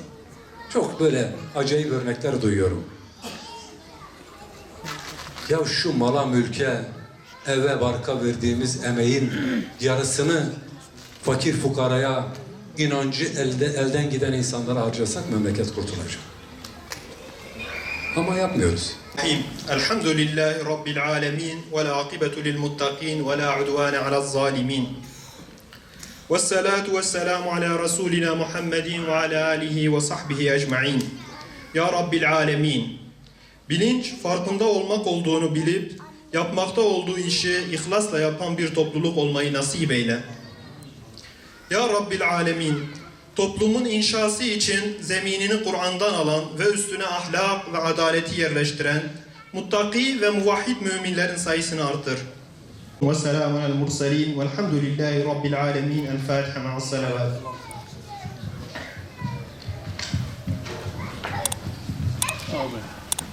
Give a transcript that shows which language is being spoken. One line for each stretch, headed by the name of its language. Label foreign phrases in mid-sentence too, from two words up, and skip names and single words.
Turkish: Çok böyle acayip örnekler duyuyorum. Ya şu mala mülke, eve barka verdiğimiz emeğin yarısını fakir fukaraya, inancı elden giden insanlara harcasak memleket kurtulacak. Ama yapmıyoruz.
Arabic: الحمد لله رب العالمين والعاقبة للمتقين ولا عدوان على الظالمين والصلاة والسلام على رسولنا محمد وعلى آله وصحبه أجمعين يا رب العالمين.
Turkish: Bilinç, farkında olmak olduğunu bilip, yapmakta olduğu işi ihlasla yapan bir topluluk olmayı nasip eyle.
Arabic: يا رب العالمين.
Turkish: Toplumun inşası için zeminini Kur'an'dan alan ve üstüne ahlak ve adaleti yerleştiren muttaki ve muvahhid müminlerin sayısını artır.
Arabic: وسلام على المرسلين والحمد لله رب العالمين. الفاتحة مع الصلوات.